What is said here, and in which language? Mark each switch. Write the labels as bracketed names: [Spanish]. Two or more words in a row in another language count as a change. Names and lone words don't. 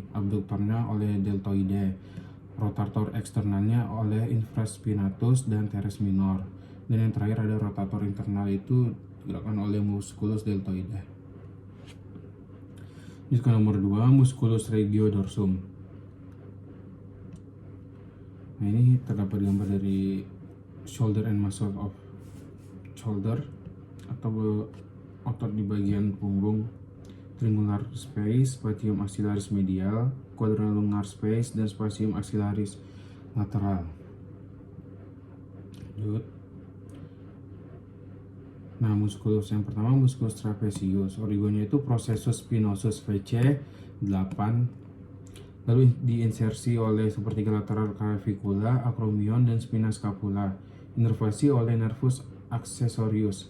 [Indonesian] Abduktornya oleh deltoide. Rotator eksternalnya oleh infraspinatus dan [Latin] teres minor. [Indonesian] Dan yang terakhir ada rotator internal itu digerakkan oleh [Latin] musculus deltoide. [Indonesian] Ini nomor 2, [Latin] musculus regiodorsum. [Indonesian] Nah, ini terdapat gambar dari [English] shoulder and muscle of shoulder [Indonesian] atau otot di bagian punggung, [English] triangular space, [Latin] spatium axillaris medial, [English] quadrilangular space, [Indonesian] dan [Latin] spatium axillaris lateral. [Indonesian] Lanjut. Nah, musculus yang pertama musculus trapezius, origonya itu [Latin] processus spinosus [Indonesian] VC8, lalu diinsersi oleh sepertiga lateral clavicula, acromion, dan spina scapula, inervasi oleh [Latin] nervus accessorius.